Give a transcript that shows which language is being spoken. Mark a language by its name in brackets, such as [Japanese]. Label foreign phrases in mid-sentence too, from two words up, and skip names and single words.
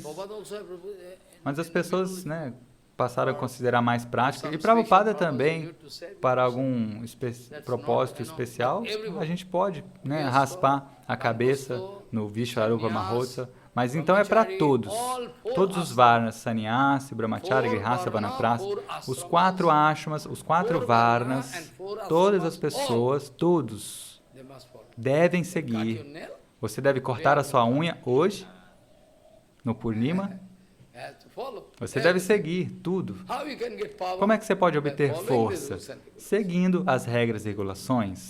[Portuguese] Mas as pessoas, né? Passaram a considerar mais prática. E Prabhupada também, para algum propósito especial, a gente pode, né? Raspar a cabeça no Vishvarupa Mahotsava. Mas então é para todos. Todos os varnas, [Sanskrit] sannyasi, brahmachari, grihastha, vanaprastha, [Portuguese] os 4 ashramas, os 4 varnas, todas as pessoas, todos devem seguir. Você deve cortar a sua unha hoje, no Purnima, Você deve seguir tudo. Como é que você pode obter força? Seguindo as regras e regulações.